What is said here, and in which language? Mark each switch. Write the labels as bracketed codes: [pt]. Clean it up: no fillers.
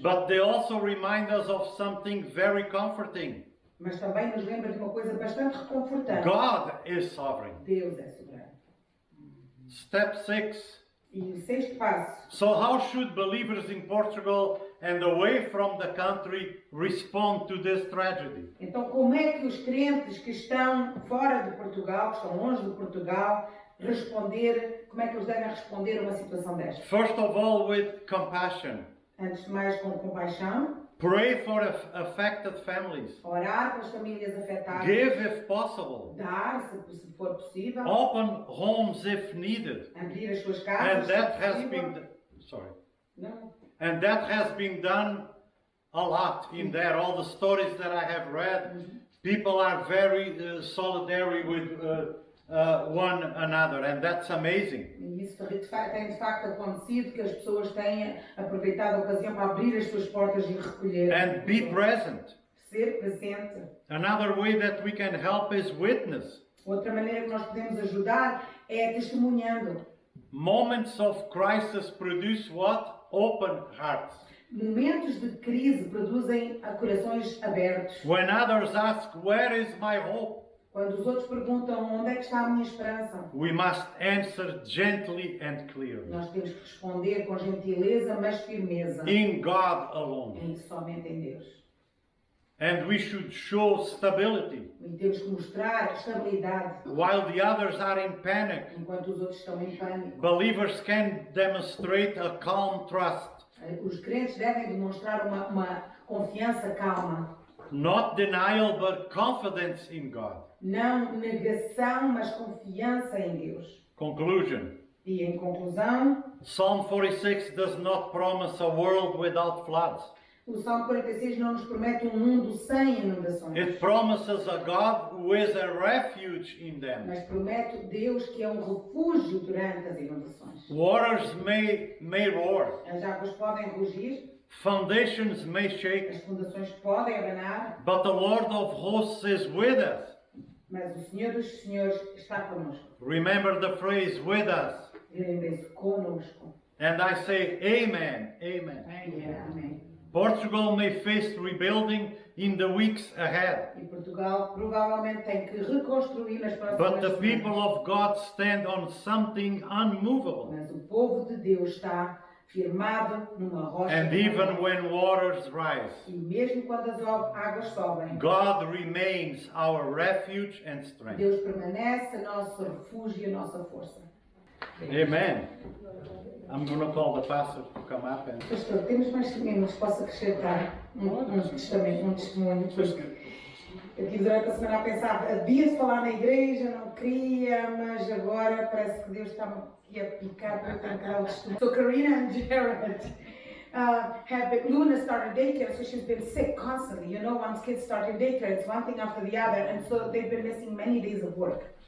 [en] But they also remind us of something very comforting. [pt] Mas também nos lembra de uma coisa bastante reconfortante. [en] God is sovereign. [pt] Deus é soberano. [en] Step 6. [pt] E o sexto passo. [en] So how should believers in Portugal and away from the country respond to this tragedy? [pt] Então, como é que os crentes que estão fora de Portugal, que estão longe de Portugal, como é que eles devem responder a uma situação desta? [en] First of all, with compassion. [pt] Antes de mais, com compaixão, [en] Pray for affected families. [pt] orar pelas famílias afetadas, [en] Give if possible. [pt] dar, se for possível, [en] Open homes if needed. [pt] abrir as suas [en] And [pt] casas, [en] that [pt] se [en] has [pt] possível. [en] been sorry. [pt] Não. [en] And that has been done a lot in there. All the stories that I have read, people are very solidary with one another, and that's amazing. [pt] E isso tem de facto acontecido, que as pessoas têm aproveitado a ocasião para abrir as suas portas e recolher. [en] And be present. [pt] Ser presente. [en] Another way that we can help is witness. [pt] Outra maneira que nós podemos ajudar é testemunhando. [en] Moments of crisis produce what? Open hearts. [pt] Momentos de crise produzem corações abertos. [en] When others ask, where is my hope? [pt] Quando os outros perguntam onde é que está a minha esperança, [en] We must answer gently and clearly. [pt] nós temos que responder com gentileza, mas firmeza. [en] In God alone. [pt] E somente em Deus. [en] And we should show stability. [pt] E temos que mostrar estabilidade. [en] While the others are in panic, [pt] Enquanto os outros estão em pânico. [en] believers can demonstrate a calm trust, [pt] Os crentes devem demonstrar uma confiança calma. [en] not denial but confidence in God. [pt] Não negação, mas confiança em Deus. [en] Conclusion. [pt] E em conclusão, [en] Psalm 46 does not promise a world without floods. [pt] o Salmo 46 não nos promete um mundo sem inundações. [en] It promises a God who is a refuge in them. [pt] Mas promete Deus que é um refúgio durante as inundações. [en] Waters may roar, [pt] As águas podem rugir, [en] foundations may shake, [pt] as fundações podem abanar, [en] but the Lord of hosts is with us. [pt] mas o Senhor dos Senhores está connosco. [en] Remember the phrase with us. [pt] Lembrem-se, conosco. [en] And I say amen, amen. [pt] Amém. [en] Portugal may face rebuilding in the weeks ahead, [pt] E Portugal provavelmente tem que reconstruir nas próximas [en] but the [pt] semanas. [en] people of God stand on something unmovable. [pt] Mas o povo de Deus está firmado numa rocha. [en] And even when waters rise, [pt] E mesmo quando as águas sobem, [en] God remains our refuge and strength. [pt] Deus permanece nosso refúgio e a nossa força. [en] Amen. I'm going to call the pastor to come up and [pt] Pastor, temos mais testemunhos que posso acrescentar um testemunho. Aqui durante a semana eu pensava, havia de falar na igreja, não queria, mas agora parece que Deus está aqui a picar para eu tenho que dar o testemunho. [en] So Karina and Jared have been, Luna started daycare, so she's been sick constantly. You know, once kids start in daycare, it's one thing after the other, and so they've been missing many days of work.